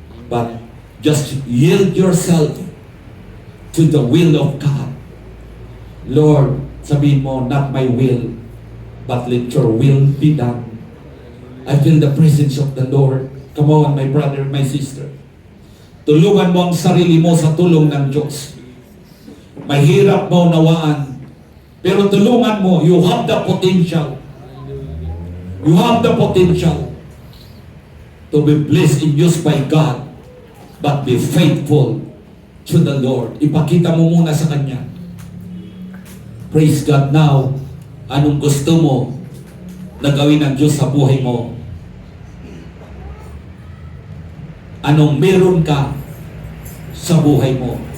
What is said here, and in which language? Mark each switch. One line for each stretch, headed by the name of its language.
English: But just yield yourself to the will of God. Lord,
Filipino: sabihin mo,
English: not my will, but let your will be done. I feel the presence of the Lord. Come on, my brother, my sister.
Filipino: Tulungan mo ang sarili mo sa tulong ng Diyos. Mahirap mo nawaan, pero tulungan mo,
English: you have the potential. You have the potential to be blessed and used by God, but be faithful to the Lord.
Filipino: Ipakita mo muna sa Kanya.
English: Praise God now.
Filipino: Anong gusto mo na gawin ng Diyos sa buhay mo? Anong meron ka sa buhay mo?